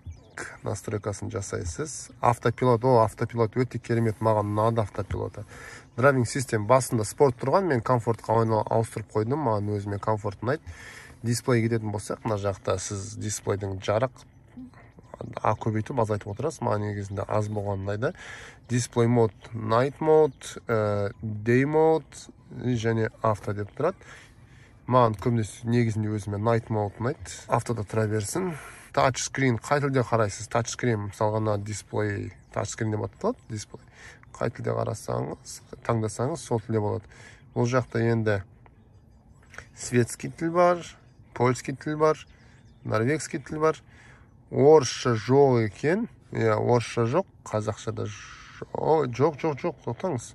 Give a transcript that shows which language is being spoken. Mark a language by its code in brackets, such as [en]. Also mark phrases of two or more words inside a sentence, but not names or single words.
[kk] Настройкасын жасайсыз. Автопилот, автопилот өте керемет, маған ұнады автопилоты. [en] Driving system [kk] басында спорт тұрған, мен комфортқа ауыстырып қойдым, маған өзіме комфорт ұнайды. Дисплей кететін болсақ, мына жақта сіз дисплейдің жарық көбейтіп, азайтып отырасыз. Маған негізінде аз болған ұнайды. [en] Display mode, night mode, day mode [kk] және авто деп тұрады. Маған көбінесе негізінде өзіме [en] night mode [kk] ұнайды. Автода тұра берсін. [en] Touch screen, [kk] қай тілде қарайсыз? [en] Touch screen, мысалға display, touch screen [kk] деп аталады, [en] display. [kk] Қай тілде қарасаңыз, таңдасаңыз, сол тілде болады. Бұл жақта енді светский тіл бар, польский тіл бар, норвегский тіл бар. Орысша жоқ екен. Орысша жоқ, қазақшада жоқ, тоқтаңыз.